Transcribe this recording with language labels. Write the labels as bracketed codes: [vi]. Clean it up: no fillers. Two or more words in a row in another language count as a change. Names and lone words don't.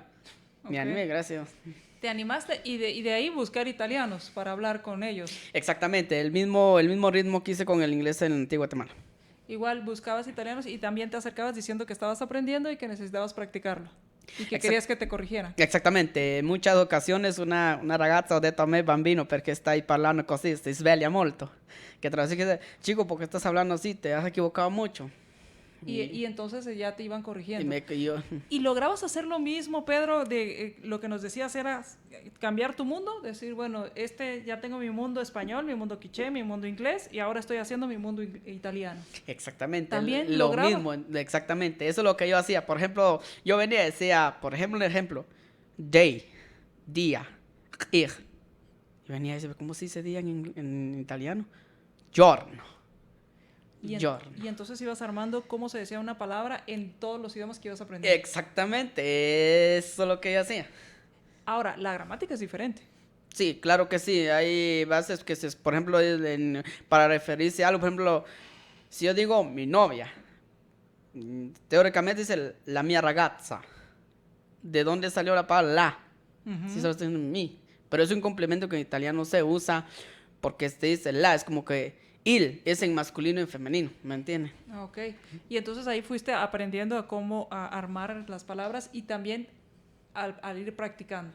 [es] Okay. Me animé, gracias. Te animaste y de ahí buscar italianos para hablar con ellos. Exactamente, el mismo ritmo que hice con el inglés en Antigua Guatemala. Igual buscabas italianos y también te acercabas diciendo que estabas aprendiendo y que necesitabas practicarlo. Y que querías que te corrigieran. [it] Esattamente, in molte occasioni una ragazza ha detto a me bambino perché stai parlando così, ti sveglia molto. [es] Que traduce que chico, ¿por qué estás hablando así? Te has equivocado mucho. Y entonces ya te iban corrigiendo. Yo... ¿Y lograbas hacer lo mismo, Pedro, de lo que nos decías era cambiar tu mundo? Decir, bueno, ya tengo mi mundo español, mi mundo quiché, mi mundo inglés, y ahora estoy haciendo mi mundo italiano. Exactamente. ¿También lo lograba? mismo, exactamente. Eso es lo que yo hacía. Por ejemplo, yo venía y decía, por ejemplo, day, día, ir. Y venía y decía, ¿cómo se dice día en italiano? Giorno. Y entonces ibas armando cómo se decía una palabra en todos los idiomas que ibas aprendiendo. Exactamente, eso es lo que yo hacía. Ahora, la gramática es diferente. Sí, claro que sí. Hay bases que, por ejemplo, para referirse a algo, por ejemplo, si yo digo mi novia, teóricamente dice [it] la mia ragazza. [es] ¿De dónde salió la palabra la? Si solo estoy diciendo mi. Pero es un complemento que en italiano se usa porque se dice la, es como que il es en masculino y en femenino, ¿me entiendes? Ok, y entonces ahí fuiste aprendiendo a cómo armar las palabras y también al ir practicando.